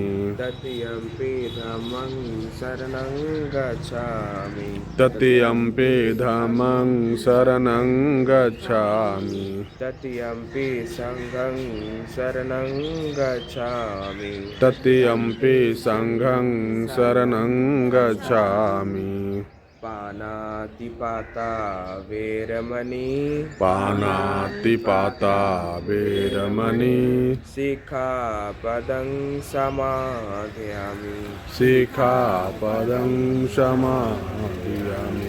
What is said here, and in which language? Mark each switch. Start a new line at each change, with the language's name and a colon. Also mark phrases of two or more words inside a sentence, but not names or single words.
Pali: तृतीयम्पि धम्मं शरणं गच्छामि। तृतीयम्पि धम्मं शरणं गच्छामि। तृतीयम्पि संघं शरणं गच्छामि। तृतीयम्पि संघं शरणं गच्छामि। पानातिपाता वेरमणि। पानातिपाता वेरमणि। सिक्खापदं समादयामि। सिक्खापदं समादयामि।